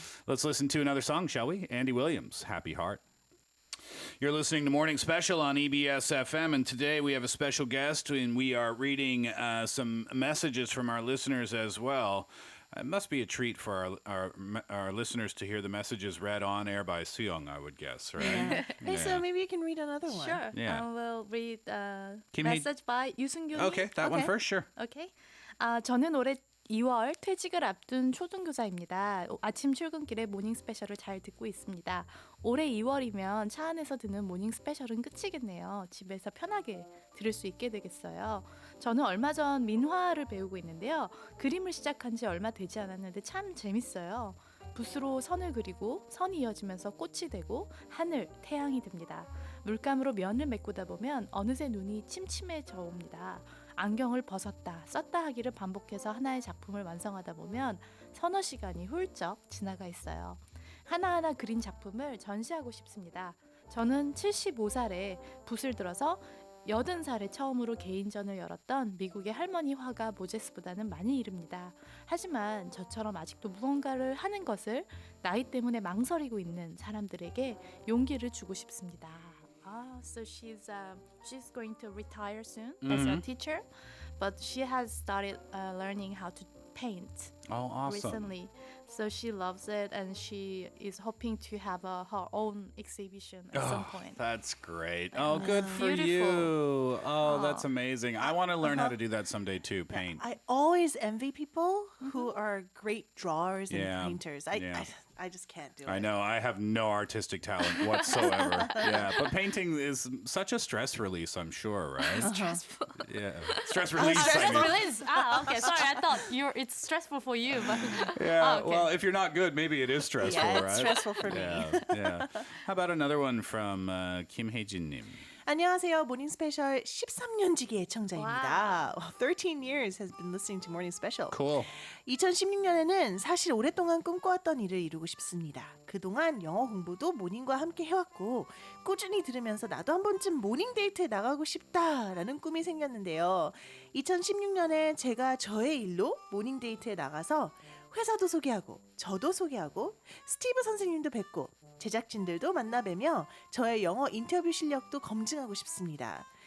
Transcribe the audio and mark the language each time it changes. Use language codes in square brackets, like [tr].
[en] Let's listen to another song, shall we? Andy Williams, Happy Heart. You're listening to Morning Special on EBS FM, and today we have a special guest, and we are reading some messages from our listeners as well. It must be a treat for our listeners to hear the messages read on air by Soo Yung, I would guess, right? Yeah. Hey, so maybe you can read another one. Sure. Yeah. I will read a Kim Hee- message by 유승균. Okay, that one first, sure. Okay. [ko] 저는 올해 2월 퇴직을 앞둔 초등교사입니다. 아침 출근길에 모닝 스페셜을 잘 듣고 있습니다. 올해 2월이면 차 안에서 듣는 모닝 스페셜은 끝이겠네요. 집에서 편하게 들을 수 있게 되겠어요. 저는 얼마 전 민화를 배우고 있는데요. 그림을 시작한 지 얼마 되지 않았는데 참 재밌어요. 붓으로 선을 그리고 선이 이어지면서 꽃이 되고 하늘, 태양이 됩니다. 물감으로 면을 메꾸다 보면 어느새 눈이 침침해져 옵니다. 안경을 벗었다, 썼다 하기를 반복해서 하나의 작품을 완성하다 보면 서너 시간이 훌쩍 지나가 있어요. 하나하나 그린 작품을 전시하고 싶습니다. 저는 75살에 붓을 들어서 80살에 처음으로 개인전을 열었던 미국의 할머니 화가 모제스보다는 많이 이릅니다. 하지만 저처럼 아직도 무언가를 하는 것을 나이 때문에 망설이고 있는 사람들에게 용기를 주고 싶습니다. [en] So she's going to retire soon as a teacher, but she has started learning how to paint Oh, awesome. recently. So she loves it, and she is hoping to have her own exhibition at some point. That's great. Oh, good for Beautiful. you. Oh, that's amazing. I want to learn how to do that someday too, paint. I always envy people who are great drawers and Yeah. painters. I just can't do it. I know. I have no artistic talent whatsoever. Yeah, but painting is such a stress release, I'm sure, right? Stressful. Yeah. Stress release. I Stress mean. release. Okay. Sorry, I thought it's stressful for you, but Yeah, okay. well, if you're not good, maybe it is stressful, Yeah, right? it's stressful for me. Yeah. How about another one from Kim Hae-jin-님? [ko] 안녕하세요. 모닝 스페셜 13년지기 애청자입니다. [en] 13 years has been listening to Morning Special. Cool. [ko] 2016년에는 사실 오랫동안 꿈꿔왔던 일을 이루고 싶습니다. 그동안 영어 공부도 모닝과 함께 해왔고 꾸준히 들으면서 나도 한 번쯤 모닝 데이트에 나가고 싶다라는 꿈이 생겼는데요. 2016년에 제가 저의 일로 모닝 데이트에 나가서 회사도 소개하고 저도 소개하고 스티브 선생님도 뵙고 제작진들도 만나뵈며 저의 영어 인터뷰 실력도 검증하고 싶습니다.